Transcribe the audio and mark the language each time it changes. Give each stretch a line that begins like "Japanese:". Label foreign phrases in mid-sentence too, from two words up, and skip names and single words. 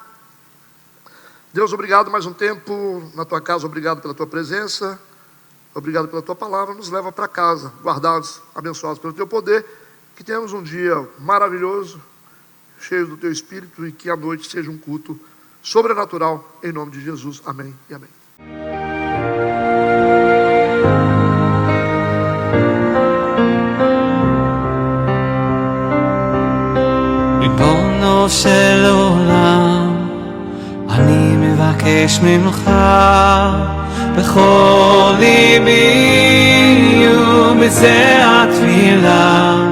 Portuguese: Deus, obrigado mais um tempo na tua casa, obrigado pela tua presença, obrigado pela tua palavra, nos leva para casa, guardados, abençoados pelo teu poder, que tenhamos um dia maravilhoso, cheio do teu Espírito e que a noite seja um culto sobrenatural, em nome de Jesus, amém e amém.
Hebrew: ריבונו של עולם, אני מבקש ממך בכל ליבי ובזה התפילה